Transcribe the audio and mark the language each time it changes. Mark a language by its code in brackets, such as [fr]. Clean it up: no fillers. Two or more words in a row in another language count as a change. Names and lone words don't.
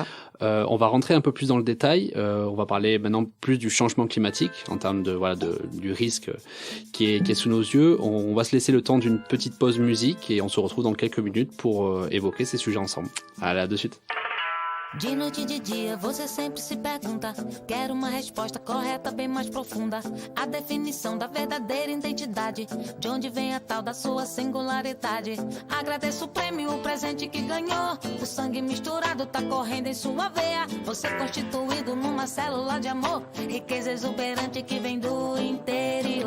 [fr] On va rentrer un peu plus dans le détail. On va parler maintenant plus du changement climatique en termes du risque qui est sous nos yeux. On va se laisser le temps d'une petite pause musique et on se retrouve dans quelques minutes pour évoquer ces sujets ensemble. Allez, à de suite. [pt] De noite e de dia você sempre se pergunta, quero uma resposta correta bem mais profunda, a definição da verdadeira identidade, de onde vem a tal da sua singularidade. Agradeço o prêmio, o presente que ganhou, o sangue misturado tá correndo em sua veia, você constituído numa célula de amor, riqueza exuberante que vem do interior.